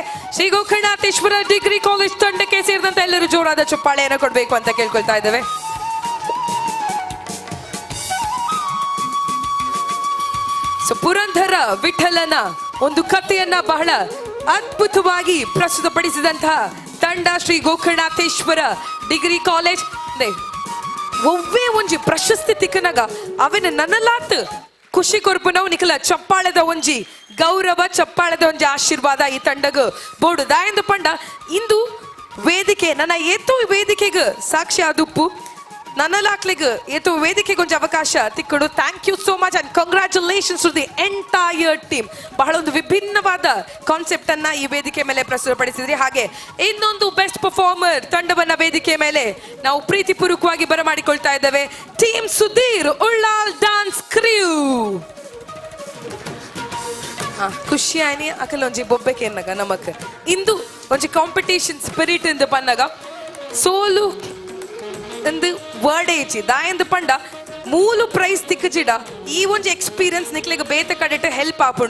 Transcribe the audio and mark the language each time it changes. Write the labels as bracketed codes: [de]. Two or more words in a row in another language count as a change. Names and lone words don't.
[kn] ಶ್ರೀ ಗೋಕರ್ಣಾಥೇಶ್ವರ ಡಿಗ್ರಿ ಕಾಲೇಜ್ ತಂಡಕ್ಕೆ ಸೇರಿದಂತೆ ಎಲ್ಲರೂ ಜೋರಾದ ಚಪ್ಪಾಳೆಯನ್ನು ಕೊಡಬೇಕು ಅಂತ ಕೇಳ್ಕೊಳ್ತಾ ಇದ್ದೇವೆ. ಸೊ ಪುರಂದರ ವಿಠಲನ ಒಂದು ಕಥೆಯನ್ನ ಬಹಳ ಅದ್ಭುತವಾಗಿ ಪ್ರಸ್ತುತಪಡಿಸಿದಂತಹ ತಂಡ ಶ್ರೀ ಗೋಕರ್ಣಾಥೇಶ್ವರ ಡಿಗ್ರಿ ಕಾಲೇಜ್. [tcy] ಒವ್ವೇ ಒಂಜಿ ಪ್ರಶಸ್ತಿ ತಿಕ್ಕನಾಗ ಅವೆನ ನನ್ನಲಾತ್ ಖುಷಿ ಕೊರ್ಪು ನಾವು ನಿಖಲ ಚಪ್ಪಾಳದ ಒಂಜಿ ಗೌರವ, ಚಪ್ಪಾಳದ ಒಂಜಿ ಆಶೀರ್ವಾದ ಈ ತಂಡಗ ಬೋಡು ದಾಯಂದು ಪಂಡ. ಇಂದು ವೇದಿಕೆ ನನ್ನ ಏತೋ ವೇದಿಕೆಗೆ ಸಾಕ್ಷಿ ಆದುಪ್ಪು ನನ್ನಲಾಕ್ಲೆಗೆ ಏತೋ ವೇದಿಕೆಗೆ ಒಂಜಿ ಅವಕಾಶ ತಿಕ್ಕಡು. [en] Thank you so much and congratulations to the entire team. [kn] ಬಹಳ ಒಂದು ವಿಭಿನ್ನವಾದ ಕಾನ್ಸೆಪ್ಟ್ ಅನ್ನ ಈ ವೇದಿಕೆ ಮೇಲೆ ಪ್ರಸ್ತುತಪಡಿಸಿದ್ರಿ. ಹಾಗೆ ಇನ್ನೊಂದು [en] best performer [kn] ತಂಡವನ್ನ ವೇದಿಕೆ ಮೇಲೆ ನಾವು ಪ್ರೀತಿಪೂರ್ವಕವಾಗಿ ಬರಮಾಡಿಕೊಳ್ತಾ ಇದ್ದೇವೆ. ಟೀಮ್ ಸುಧೀರ್ ಉಳ್ಳಾಲ್ ಡಾನ್ಸ್ ಕ್ರ್ಯೂ. [tcy] ಖುಷಿ ಆಯ್ನಿ ಅಕಲ್ ಒಂಜಿ ಬೊಬ್ಬೆಕೆ ಎನ್ನಗ ನಮಕ್ ಇಂದು ಒಂಜಿ [en] competition spirit [tcy] ಇಂದ ಪನ್ನಗ ಸೋಲು ಎಂದು ವರ್ಡ್ ಏಚಿ ದಾಯಂದು ಪಂಡ ಮೂಲು ಪ್ರೈಸ್ ತಿಕ್ಕಜಿಡ ಈ ಒಂಜಿ ಎಕ್ಸ್ಪೀರಿಯನ್ಸ್ ನಿಕ್ಲೆಗ್ ಬೇತೆ ಕಡೆಟ ಹೆಲ್ಪ್ ಆಪುಂಡು.